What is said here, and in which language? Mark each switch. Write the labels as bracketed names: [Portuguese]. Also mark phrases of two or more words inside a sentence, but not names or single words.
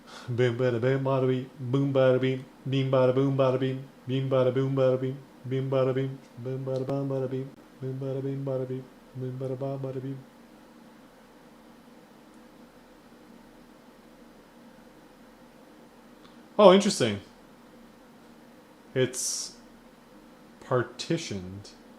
[English] Boom bada boom bada beam, boom bada beam, beam bada boom bada beam, beam bada boom bada beam, beam bada beam, boom bada bum bada beam, boom bada beam bada beam, boom bada bum bada beam. Oh, interesting. It's partitioned.